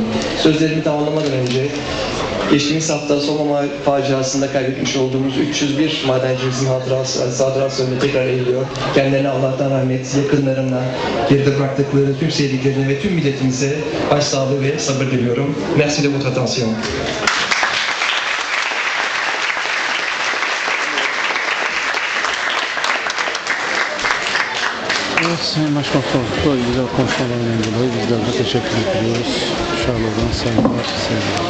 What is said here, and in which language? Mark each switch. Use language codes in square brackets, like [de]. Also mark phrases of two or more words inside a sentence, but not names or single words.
[tr] Sözlerimi tamamlamadan önce geçtiğimiz hafta Soma faciasında kaybetmiş olduğumuz 301 madencimizin hatırası önünde tekrar eğiliyor. Kendilerine Allah'tan rahmet, yakınlarına, geride bıraktıkları tüm sevdiklerine ve tüm milletimize başsağlığı ve sabır diliyorum. [fr] Merci de votre attention. [tr] Evet, Sayın Başkonsolos, böyle güzel konuşmalarından dolayı bizler de teşekkür ediyoruz. Şarlo'dan saygılar, sevgiler.